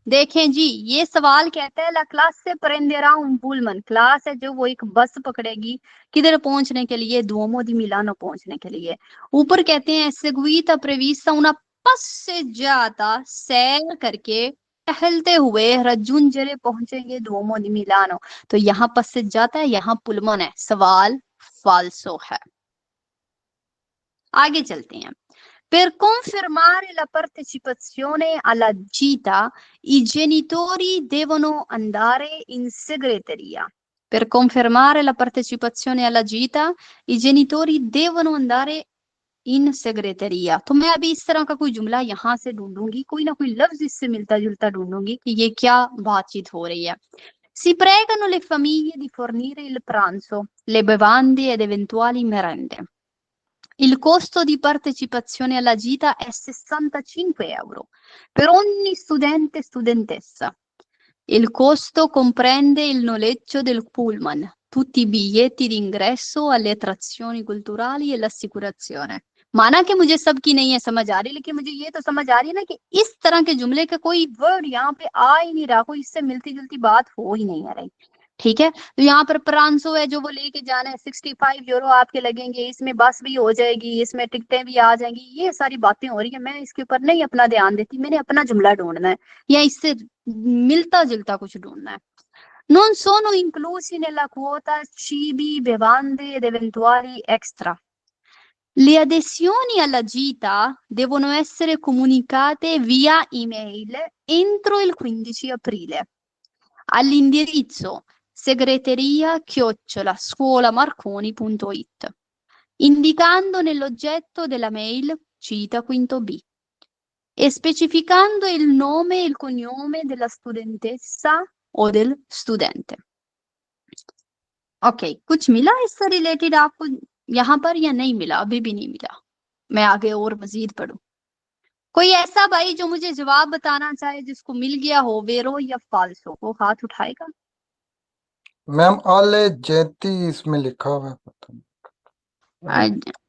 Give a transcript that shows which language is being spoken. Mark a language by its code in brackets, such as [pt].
[hi] देखें जी, ये सवाल कहता है [it] ला क्लास से परेंदेरा un pullman, [hi] क्लास है जो वो एक बस पकड़ेगी किधर पहुंचने के लिए, दुओमो दी मिलानो पहुंचने के लिए। ऊपर कहते हैं [it] seguita prevista una passeggiata, [hi] सैर करके टहलते हुए रज्जुंजरे पहुंचेंगे दुओमो दी मिलानो। तो यहाँ passeggiata है, यहाँ पुलमन है, सवाल फाल्सो है। आगे चलते हैं। [it] Per confermare la partecipazione alla gita, i genitori devono andare in segreteria. Per confermare la partecipazione alla gita, i genitori devono andare इन सेक्रेटरिया। [hi] तो मैं अभी इस तरह का कोई जुमला यहाँ से ढूंढूंगी, कोई ना कोई लफ्ज इससे मिलता जुलता ढूंढूंगी कि ये क्या बातचीत हो रही है। [it] Si pregano le famiglie di fornire il pranzo, le bevande ed eventuali merende. Il costo di partecipazione alla gita è 65 euro per ogni studente e studentessa. Il costo comprende il noleggio del pullman, tutti i biglietti d'ingresso alle attrazioni culturali e l'assicurazione. [hi] माना कि मुझे सबकी नहीं है समझ आ रही, लेकिन मुझे ये तो समझ आ रही है ना कि इस तरह के जुमले का कोई वर्ड यहाँ पे आ ही नहीं रहा, कोई इससे मिलती जुलती बात हो ही नहीं आ रही। ठीक है, तो यहाँ पर प्रांसो है जो वो लेके जाना है, 65 यूरो आपके लगेंगे, इसमें बस भी हो जाएगी, इसमें टिकटें भी आ जाएंगी, ये सारी बातें हो रही है। मैं इसके ऊपर नहीं अपना ध्यान देती, मैंने अपना जुमला ढूंढना है या इससे मिलता जुलता कुछ ढूंढना है। [it] Non sono inclusi nella quota cibi, bevande ed eventuali extra. Le adesioni alla gita devono essere comunicate via email entro il 15 aprile all'indirizzo segreteria@scuolamarconi.it, indicando nell'oggetto della mail cita quinto B e specificando il nome e il cognome della studentessa o del studente। [hi] Okay, कुछ मिला इससे related आपको यहाँ पर या नहीं मिला? अभी भी नहीं मिला, मैं आगे और मजीद पढ़ूं। कोई ऐसा भाई जो मुझे जवाब बताना चाहे जिसको मिल गया हो, वेरो या फाल्सो, वो हाथ उठाएगा। मैम आले जेती इसमें लिखा हुआ है, पता नहीं।